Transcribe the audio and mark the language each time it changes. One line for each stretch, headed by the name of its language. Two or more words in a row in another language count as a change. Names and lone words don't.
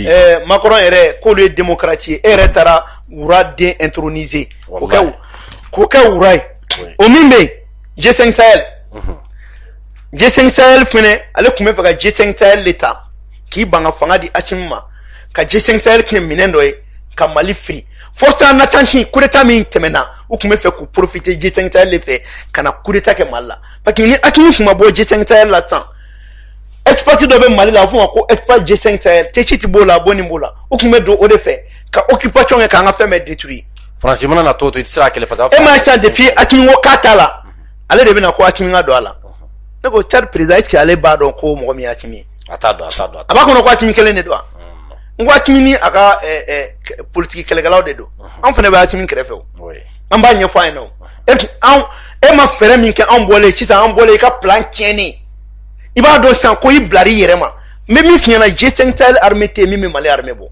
Bambara: Macron yɛrɛ k'olu ye démocrate ye e yɛrɛ taara wura den introniser k'o kɛ wura ye o min bɛ yen G5 Sahel G5 Sahel fɛnɛ ale tun bɛ fɛ ka G5 Sahel de ta k'i ban ka fanga di Assimi ma ka G5 Sahel kɛ minɛn dɔ ye ka Mali firi
French: force en attente coup d'état
Bambara: min tɛmɛna u tun bɛ fɛ k'u profiter G5 Sahel de fɛ ka na
French: coup d'état
Bambara: kɛ Mali la parce que ni Assimi tun ma bɔ G5 Sahel la sisan espace dɔ bɛ Mali la a bɛ fɔ o ma ko espace G5 Sahel Tchit b'o la Boni b'o la u tun bɛ don o de fɛ ka occupation kɛ k'an ka fɛn bɛɛ détruire. France mana na to i tɛ se ka kɛlɛ parce que e ma ca depuis Assimi ko k'a t'a la ale de bɛna ko Assimi ka don a la ne ko Tchad président
French: est-ce que
Bambara: ale b'a dɔn ko mɔgɔ min ye Assimi ye. A t'a dɔn a b'a kɔnɔ ko Assimi kelen de don wa. N ko Assimi ni a ka politique kɛlɛkɛlaw de don an fana bɛ Assimi kɛrɛfɛ o an b'a ɲɛfɔ a ɲɛna e ma fɛɛrɛ min kɛ anw bɔlen sisan an bɔlen i ka plan tiɲɛnen i b'a dɔn sisan ko i bilar'i yɛrɛ ma n bɛ min f'i ɲɛna G5 Sahel armée tɛ min bɛ Mali armée bɔ.